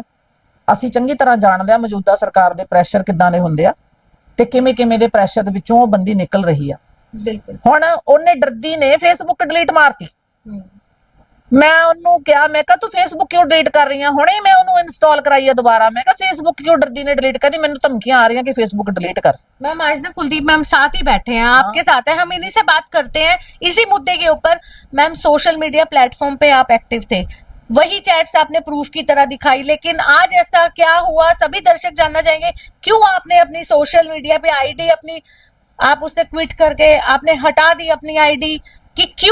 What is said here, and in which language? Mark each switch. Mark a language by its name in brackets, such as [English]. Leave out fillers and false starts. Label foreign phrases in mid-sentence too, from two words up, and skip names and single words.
[Punjabi] ਅਸੀਂ ਚੰਗੀ ਤਰ੍ਹਾਂ ਜਾਣਦੇ ਆ ਮੌਜੂਦਾ ਸਰਕਾਰ ਦੇ ਪ੍ਰੈਸ਼ਰ ਕਿੱਦਾਂ ਦੇ ਹੁੰਦੇ ਆ ਤੇ ਕਿਵੇਂ ਕਿਵੇਂ ਦੇ ਪ੍ਰੈਸ਼ਰ ਦੇ ਵਿੱਚੋਂ ਉਹ ਬੰਦੀ ਨਿਕਲ ਰਹੀ ਆ। ਬਿਲਕੁਲ। ਹੁਣ ਉਹਨੇ ਡਰਦੀ ਨੇ ਫੇਸਬੁੱਕ ਡਿਲੀਟ ਮਾਰਤੀ। मैं ਉਹਨੂੰ ਕਿਹਾ, ਮੈਂ ਕਿਹਾ ਤੂੰ ਫੇਸਬੁੱਕ ਕਿਉਂ ਡਿਲੀਟ ਕਰ ਰਹੀ ਆ? ਹੁਣੇ ਮੈਂ ਉਹਨੂੰ ਇੰਸਟਾਲ ਕਰਾਈ ਆ ਦੁਬਾਰਾ। ਮੈਂ ਕਿਹਾ ਫੇਸਬੁੱਕ ਕਿਉਂ ਡਰਦੀ ਨੇ ਡਿਲੀਟ ਕਰ ਦੀ? ਮੈਨੂੰ ਧਮਕੀਆਂ ਆ ਰਹੀਆਂ ਕਿ ਫੇਸਬੁੱਕ ਡਿਲੀਟ ਕਰ। [Hindi] मैम आज ना कुलदीप मैम साथ ही बैठे हैं, आपके साथ है, हम इन्हीं से बात करते हैं इसी मुद्दे के ऊपर। मैम [English] social media platform [Hindi] पे आप एक्टिव थे, वही चैट्स आपने प्रूफ की तरह दिखाई, लेकिन आज ऐसा क्या हुआ? सभी दर्शक जानना चाहेंगे क्यों आपने अपनी [English] social media [Hindi] पे आईडी अपनी आप उससे क्विट करके आपने हटा दी अपनी आईडी कि क्यों?